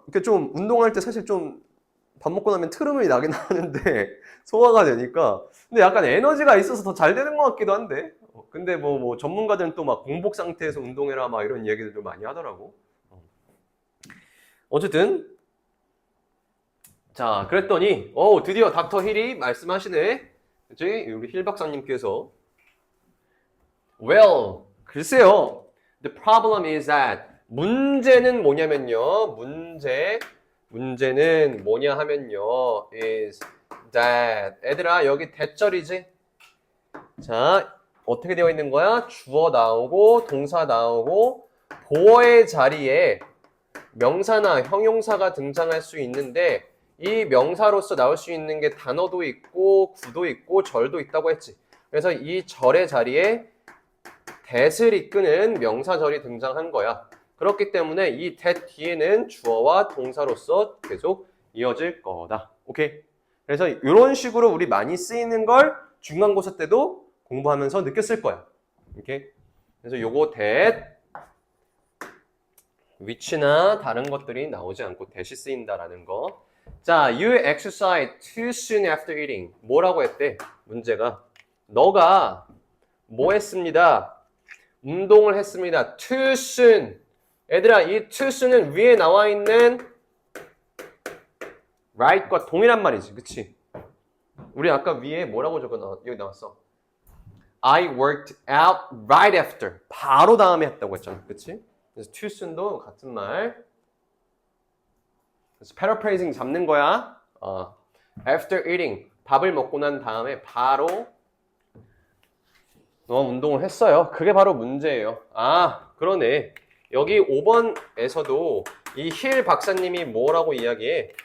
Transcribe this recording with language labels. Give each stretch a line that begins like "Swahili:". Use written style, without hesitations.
Korean: 이렇게 좀 운동할 때 사실 좀 밥 먹고 나면 트름이 나긴 하는데 소화가 되니까 근데 약간 에너지가 있어서 더 잘 되는 것 같기도 한데 근데 뭐 전문가들은 또 막 공복 상태에서 운동해라 막 이런 얘기들도 많이 하더라고. 어쨌든 자 그랬더니 드디어 닥터 힐이 말씀하시네. 그치? 우리 힐 박사님께서 Well, 글쎄요.
English: The problem is that
Korean: 문제는 뭐냐면요. 문제는 뭐냐 하면요.
English: is that
Korean: 애들아 여기 대절이지? 자 어떻게 되어 있는 거야? 주어 나오고 동사 나오고 보어의 자리에 명사나 형용사가 등장할 수 있는데 이 명사로서 나올 수 있는 게 단어도 있고 구도 있고 절도 있다고 했지. 그래서 이 절의 자리에 that을 이끄는 명사절이 등장한 거야. 그렇기 때문에 이 that 뒤에는 주어와 동사로서 계속 이어질 거다. 오케이? 그래서 이런 식으로 우리 많이 쓰이는 걸 중간고사 때도 공부하면서 느꼈을 거야. 오케이? 그래서 요거 that which나 다른 것들이 나오지 않고 that이 쓰인다라는 거.
English: 자, you exercise too soon after eating.
Korean: 뭐라고 했대? 문제가 너가 뭐 했습니다? 운동을 했습니다.
English: too soon.
Korean: 얘들아, 이 too soon은 위에 나와 있는 right과 동일한 말이지. 그치? 우리 아까 위에 뭐라고 여기 나왔어?
English: I worked out right after.
Korean: 바로 다음에 했다고 했잖아. 그치? 그래서 too soon도 같은 말. 그래서 paraphrasing 잡는 거야.
English: After eating.
Korean: 밥을 먹고 난 다음에 바로 너 운동을 했어요. 그게 바로 문제예요. 아, 그러네. 여기 5번에서도 이 힐 박사님이 뭐라고 이야기해?